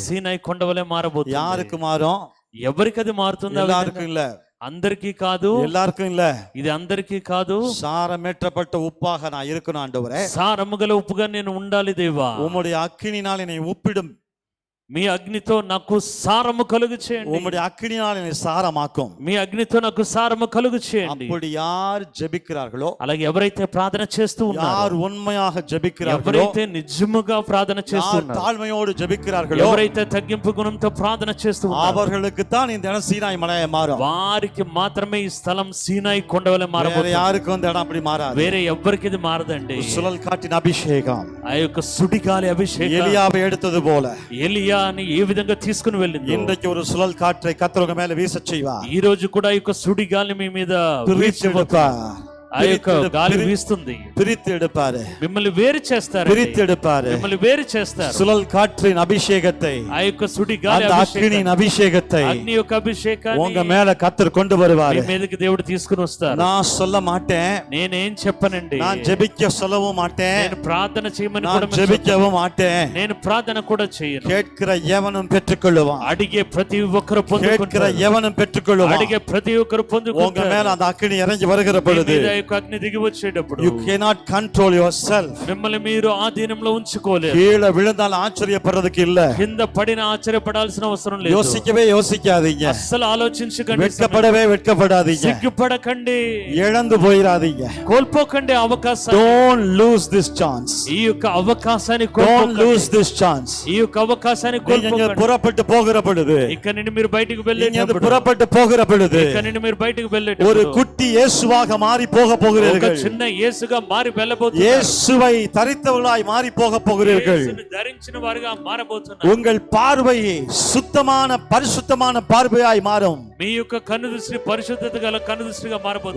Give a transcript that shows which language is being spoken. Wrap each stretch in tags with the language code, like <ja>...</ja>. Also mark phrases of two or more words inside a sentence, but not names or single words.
<te>సీనాయి కొండవలే మారబోతుంది.</te> <ta>யாருக்கு மாறும்?</ta> <te>ఎవరికి అది మారుతుంది?</te> <ta>எல்லாருக்கும் இல்ல.</ta> <te>అందరికీ కాదు.</te> <ta>எல்லாருக்கும் இல்ல.</ta> <te>ఇది అందరికీ కాదు.</te> <ta>சாரமேற்றப்பட்ட உப்பாக நான் இருக்கணும் ஆண்டவரே.</ta> <te>సారము గల ఉప్పుగా నేను ఉండాలి దేవా.</te> <ta>உம்முடைய அக்கினினால் என்னை உப்பிடும்.</ta> <te>మీ అగ్నితో నాకు సారము కలుగు చేయండి.</te> <ta>உம்முடைய அக்கினினால் என்னை சாரமாக்கும்.</ta> <te>మీ అగ్నితో నాకు సారము కలుగు చేయండి.</te> <ta>அப்படி யார் ஜெபிக்கிறார்களோ,</ta> <te>అలాగే ఎవరైతే ప్రార్థన చేస్తూ</te> <ta>யார்</ta> <te>ఉన్నారో,</te> <ta>உண்மையாக ஜெபிக்கிறார்களோ,</ta> <te>ఎవరైతే నిజముగా ప్రార్థన</te> <ta>யார்</ta> <te>చేస్తున్నారు,</te> <ta>தாழ்மையோடு ஜெபிக்கிறார்களோ,</ta> <te>ఎవరైతే తగ్గింపు గుణంతో ప్రార్థన చేస్తూ ఉన్నారో,</te> <ta>அவர்களுக்கு தான் இந்த இடம் சீனாய் மலையாய் மாறும்.</ta> <te>వారికి మాత్రమే ఈ స్థలం సీనాయి కొండవలే</te> <ta>வேற</ta> <te>మారబోతుంది.</te> <ta>யாருக்கும் இந்த இடம் அப்படி மாறாது.</ta> <te>వేరే ఎవ్వరికి ఇది మారదండి.</te> <ta>சுழல் காட்டின் அபிஷேகம்</ta> <te>ఆ యొక్క సుడిగాలి అభిషేకం</te> <ta>எலியாவை எடுத்தது போல</ta> <te>ఎలియాని ఏ విధంగా తీసుకుని వెళ్ళింది,</te> <ta>இன்றைக்கு ஒரு சுழல் காற்றை கர்த்தர் உங்க மேல வீசச் செய்வார்.</ta> <te>ఈ రోజు కూడా ఈ యొక్క సుడిగాలి మీ మీద</te> <ta>பிரித்து எடுப்பார்.</ta> <te>ఆ యొక్క గాలి వీస్తుంది.</te> <ta>பிரித்து எடுப்பாரு.</ta> <te>మిమ్మల్ని వేరు చేస్తారు.</te> <ta>பிரித்து எடுப்பாரு.</ta> <te>మిమ్మల్ని వేరు చేస్తారు.</te> <ta>சுழல் காற்றின் அபிஷேகத்தை,</ta> <te>ఆ యొక్క సుడిగాలి</te> <ta>அந்த அக்கினியின் அபிஷேகத்தை</ta> <te>అగ్ని యొక్క అభిషేకాన్ని</te> <ta>உங்க மேல கர்த்தர் கொண்டு</ta> <te>మీ</te> <ta>வருவாரு.</ta> <te>మీదకి దేవుడు తీసుకుని వస్తారు.</te> <ta>நான் சொல்ல மாட்டேன்,</ta> <te>నేనేం చెప్పనండి.</te> <ta>நான் ஜெபிக்க சொல்லவும் மாட்டேன்,</ta> <te>నేను ప్రార్థన చేయమని కూడా</te> <ta>நான் ஜெபிக்கவும் மாட்டேன்.</ta> <te>నేను ప్రార్థన కూడా చేయను.</te> <ta>கேட்கிற எவனும் பெற்றுக்கொள்ளுவான்.</ta> <te>అడిగే ప్రతి ఒక్కరు</te> <ta>கேட்கிற</ta> <te>పొందుకుంటారు.</te> <ta>எவனும் பெற்றுக்கொள்ளுவான்.</ta> <te>అడిగే ప్రతి ఒక్కరు</te> <ta>உங்க</ta> <te>పొందుకుంటారు.</te> <ta>மேல அந்த அக்கினி இறங்கி வருகிற</ta> <te>మీ</te> <ta>பொழுது</ta> <te>మీద ఆ యొక్క అగ్ని దిగి వచ్చేటప్పుడు</te> <en>you cannot control yourself.</en> <te>మిమ్మల్ని మీరు ఆధీనంలో ఉంచుకోలేరు.</te> <ta>கீழே விழுந்தால் ஆச்சரியப்படுறதுக்கு இல்ல.</ta> <te>కింద పడిన ఆశ్చర్యపడాల్సిన అవసరం లేదు.</te> <ta>யோசிக்கவே யோசிக்காதீங்க.</ta> <te>అస్సలు ఆలోచించకండి.</te> <ta>வெட்கப்படவே வெட்கப்படாதீங்க.</ta> <te>సిగ్గుపడకండి.</te> <ta>இழந்து போயிராதீங்க.</ta> <te>కోల్పోకండి అవకాశం.</te> <en>Don't lose this chance.</en> <te>ఈ యొక్క అవకాశాన్ని</te> <en>Don't</en> <te>కోల్పోకండి.</te> <en>lose this chance.</en> <te>ఈ యొక్క అవకాశాన్ని</te> <ta>நீங்க இங்க</ta> <te>కోల్పోకండి.</te> <ta>புறப்பட்டு போகிற பொழுது,</ta> <te>ఇక్కడ నుండి మీరు బయటికి</te> <ta>நீங்க</ta> <te>వెళ్ళేటప్పుడు,</te> <ta>புறப்பட்டு போகிற பொழுது</ta> <te>ఇక్కడ నుండి మీరు బయటికి</te> <ta>ஒரு</ta> <te>వెళ్ళేటప్పుడు</te> <ta>குட்டி இயேசுவாக மாறி போக</ta> <te>ఒక</te> <ta>போகிறீர்கள்.</ta> <te>చిన్న యేసుగా మారి వెళ్ళబోతున్నారు.</te> <ta>இயேசுவை தரித்தவர்களாய் மாறி போக போகிறீர்கள்.</ta> <te>యేసుని ధరించిన వారుగా మారబోతున్నారు.</te> <ta>உங்கள் பார்வை சுத்தமான பரிசுத்தமான பார்வையாய் மாறும்.</ta> <te>మీ యొక్క కన్ను దృష్టి పరిశుద్ధత గల కన్ను దృష్టిగా మారబోతుంది.</te>